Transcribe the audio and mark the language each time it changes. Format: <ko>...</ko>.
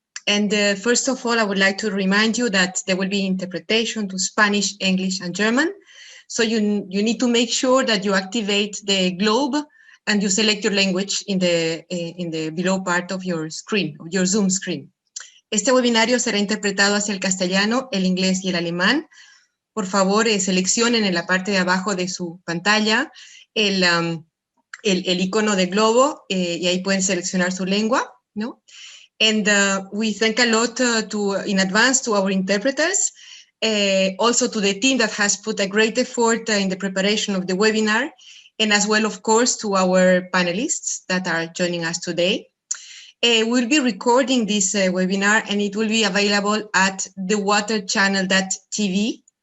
<en>And first of all, I would like to remind you that there will be interpretation to Spanish, English, and German. So you need to make sure that you activate the globe and you select your language in the below part of your screen, of your Zoom screen.</en> <es>Este webinario será interpretado hacia el castellano, el inglés y el alemán. Por favor, seleccionen en la parte de abajo de su pantalla el icono de globo y ahí pueden seleccionar su lengua, ¿no?</es> <en>And we thank a lot in advance to our interpreters, also to the team that has put a great effort in the preparation of the webinar, and as well, of course, to our panelists that are joining us today. We'll be recording this webinar and it will be available at thewaterchannel.tv.</en>